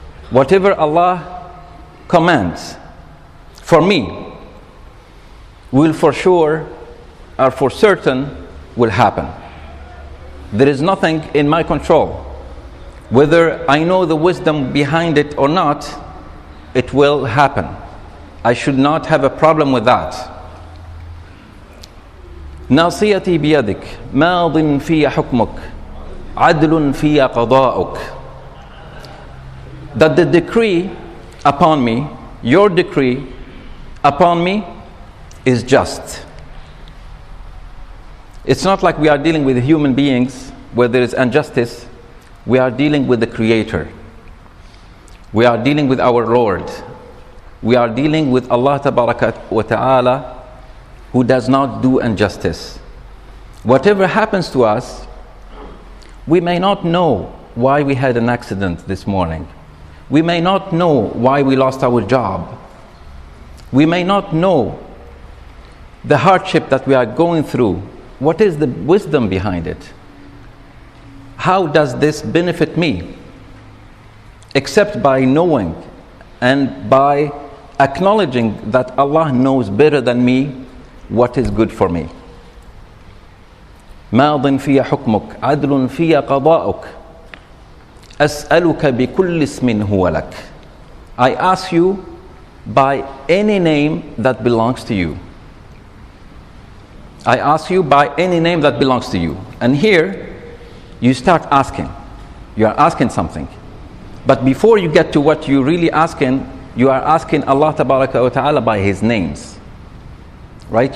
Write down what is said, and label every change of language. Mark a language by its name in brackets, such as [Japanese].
[English] Whatever Allah commands for me will for sure or for certain will happen. There is nothing in my control. Whether I know the wisdom behind it or not, it will happen. I should not have a problem with that. [Arabic] ناصيتي بيدك ماض في حكمك عدل في قضاؤك. [English] That the decree upon me, your decree upon me, is just. It's not like we are dealing with human beings where there is injustice. We are dealing with the Creator. We are dealing with our Lord. We are dealing with Allah Tabaraka wa Ta'ala, who does not do injustice. Whatever happens to us, we may not know why we had an accident this morning. We may not know why we lost our job. We may not know the hardship that we are going through. What is the wisdom behind it? How does this benefit me? Except by knowing and by acknowledging that Allah knows better than me what is good for me. [Arabic] ماض في حكمك عدل في قضاؤك أسألك بكل اسم هو لك. [English] I ask you by any name that belongs to you. I ask you by any name that belongs to you. And here you start asking. You are asking something. But before you get to what you're really asking, you are asking Allah Tabaraka wa Ta'ala by His names. Right?